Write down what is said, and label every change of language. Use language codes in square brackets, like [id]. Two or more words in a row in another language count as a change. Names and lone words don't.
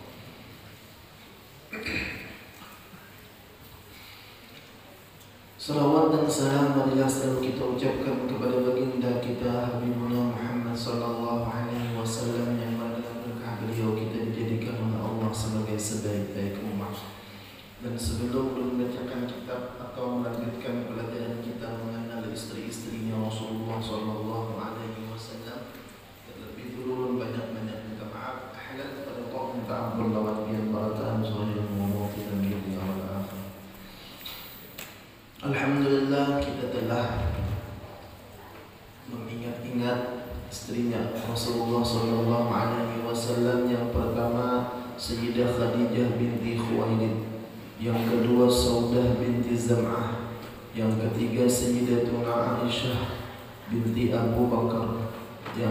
[id] Salawat dan salam marilah selalu kita ucapkan kepada baginda kita [ar] حبيبنا محمد صلى الله عليه وسلم, [id] yang mana dengan berkah beliau kita dijadikan oleh Allah sebagai sebaik-baik umat. Dan sebelum membacakan kitab atau melanjutkan pelajaran kita mengenal istri-istrinya Rasulullah [ar] صلى الله عليه وسلم, [id] terlebih dulu banyak-banyak minta maaf halal kepada Allah, minta ampun [bjn] lawan pian barataan [id] zahir maupun dan [ar] الدنيا والآخرة. [id] Alhamdulillah, kita telah mengingat-ingat istrinya Rasulullah [ar] صلى الله عليه وسلم. [id] Yang pertama Sayyidah Khadijah binti Khuwailid, yang kedua Saudah binti Zam'ah, yang ketiga Sayyidatuna Aisyah binti Abu Bakar, yang